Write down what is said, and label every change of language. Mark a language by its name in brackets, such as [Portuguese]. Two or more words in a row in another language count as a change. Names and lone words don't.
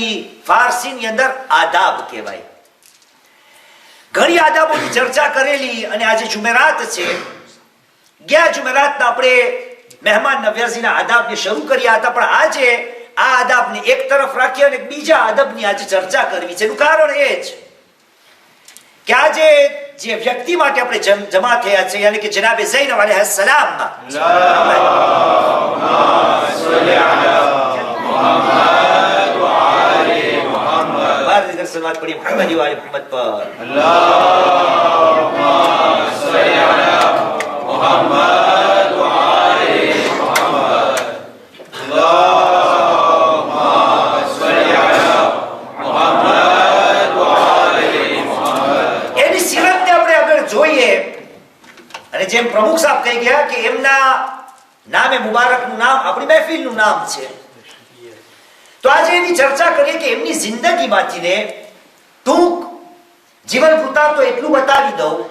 [Gujarati] ફારસીની અંદર આદાબ કહેવાય ઘણી આદાબોની ચર્ચા કરેલી અને આજે જુમેરાત છે ગયા જુમેરાતના આપણે મહેમાન નવ્યાઝીના આદાબને શરૂ કર્યા હતા પણ આજે આ આદાબને એક તરફ રાખી અને બીજા આદબની આજે ચર્ચા કરવી છે એનું કારણ એ જ કે આજે જે વ્યક્તિ માટે આપણે જમા થયા છે યાની કે જનાબે ઝૈનબ અલૈહિસ્સલામ [Arabic] اللهم صل على محمد وآل محمد [Gujarati] બાર સલાત પડી મુહમ્મદ વાલે મુહમ્મદ પર [Arabic] اللهم صل على محمد وآل محمد اللهم صل على محمد وآل محمد [Gujarati] એની સિરતને આપણે આગળ જોઈએ અને જેમ પ્રમુખ સાહેબ કહી ગયા કે એમના નામે મુબારકનું નામ આપણી મહેફિલનું નામ છે તો આજે એની ચર્ચા કરીએ કે એમની જિંદગીમાંથી ને ટૂંક જીવન વૃત્તાંત એટલું બતાવી દઉં